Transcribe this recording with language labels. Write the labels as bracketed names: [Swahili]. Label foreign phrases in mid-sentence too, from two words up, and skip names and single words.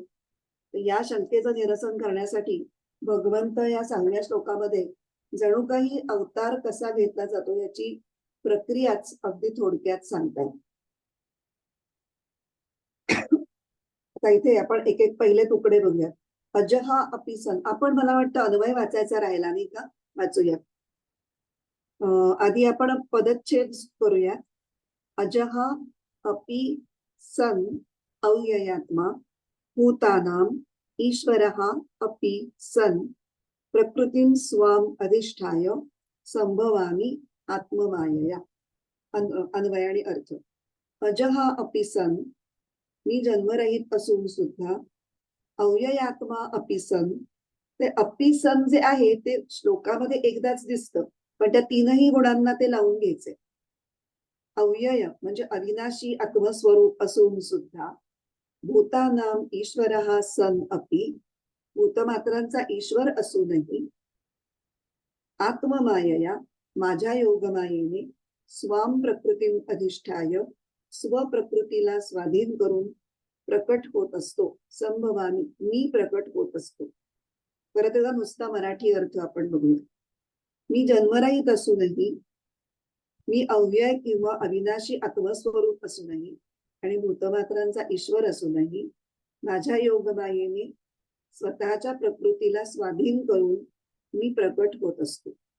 [Marathi] तर या शंकेचं निरसन करण्यासाठी भगवंत या 6व्या श्लोकामध्ये जणू काही अवतार कसा घेतला जातो याची प्रक्रियाच अगदी थोडक्यात सांगतायत. आता इथे आपण एक एक पहिले तुकडे बघूया. [Sanskrit] अजहा अपि सन, [Marathi] आपण मला वाटतं अन्वय वाचायचा राहिला नाही का? वाचूया. आधी आपण पदच्छेद करूया. [Sanskrit] अजहा अपि सन अव्ययात्मा भूतानाम ईश्वरः अपि सन प्रकृतीं स्वाम अधिष्ठाय संभवामी आत्ममायया. [Marathi] अन्वय आणि अर्थ. [Sanskrit] अजहा अपि सन, [Marathi] मी जन्मरहित असून सुद्धा, [Sanskrit] अव्ययात्मा अपि सन, [Marathi] ते [Sanskrit] अपि सन [Marathi] जे आहे ते श्लोकामध्ये एकदाच दिसतं, पण त्या तीनही गुणांना ते लावून घ्यायचे. अव्यय म्हणजे अविनाशी आत्मस्वरूप असून सुद्धा, [Sanskrit] भूतानाम ईश्वरः सन अपि, [Marathi] भूतमात्रांचा ईश्वर असूनही, आत्ममायया माझ्या योगमायेने, [Sanskrit] स्वाम प्रकृतीं अधिष्ठाय [Marathi] स्वप्रकृतीला स्वाधीन करून प्रकट होत असतो. संभवामी मी प्रकट होत असतो. परत त्याचा नुसता मराठी अर्थ आपण बघूया. मी जन्मरहित असूनही, मी अव्यय किंवा अविनाशी आत्मस्वरूप असूनही आणि भूतमात्रांचा ईश्वर असूनही, माझ्या योगमायेने स्वतःच्या प्रकृतीला स्वाधीन करून मी प्रकट होत असतो.